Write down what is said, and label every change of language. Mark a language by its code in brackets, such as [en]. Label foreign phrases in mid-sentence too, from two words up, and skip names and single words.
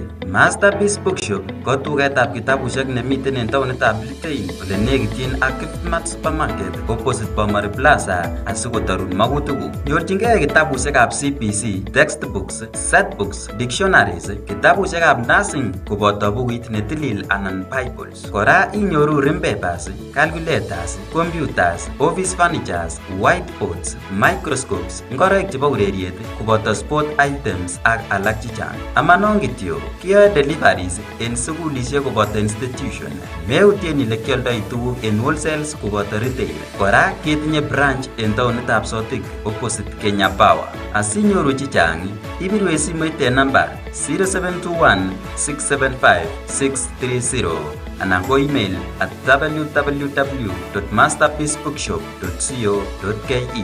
[kln] Masterpiece Bookshop ko tugetab kitabusiek nemiten en taonitab Litein ole nekityin ak Quickmart Supermarket opposite Bomari Plaza asikotorun makutikuk. Nyorchingei kitabusiekab CBC, [en] textbooks, setbooks, dictionaries, [kln] kitabusiekab nursing koboto bukuit netilil anan Bibles. Kora inyoru [en] rim papers, calculators, computers, office furnitures, whiteboards, microscopes, [kln] ngoroik chebo ureriet koboto [en] sport items [kln] ak alak chechang. Amanon kityo, kiyoe deliveries en sukulisiek koboto institution. Meutien ile kioldoi tuguk en wholesales koboto retail. Kora ketinye branch en taonitab Sotik opposite Kenya Power. Asinyoru chechang, ibirwe simoit en namba 0721 675 630 anan ko [en] email at [kln] www.masterpiecebookshop.co.ke.